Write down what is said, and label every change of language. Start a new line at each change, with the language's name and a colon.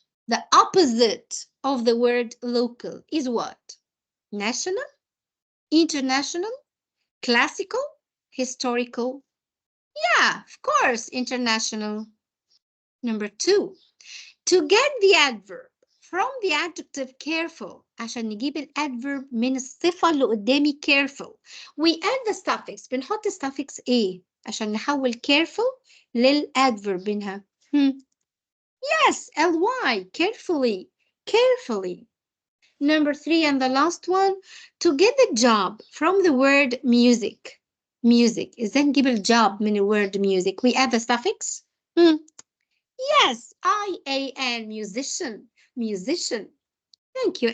English: The opposite of the word local is what? National, international, classical, historical. Yeah, of course, international. Number 2, to get the adverb from the adjective careful.
Arabic: عشان نجيب الادverb من الصفة اللي قدامي careful.
English: We add the suffix.
Arabic: بنحط الsuffix A عشان نحول careful للadverb منها.
English: Yes, ly, carefully. Number 3 and the last one, to get the job from the word music.
Arabic: إزاي نجيب الjob من
English: the word music? We add the suffix. Yes, IAN, musician. Thank you.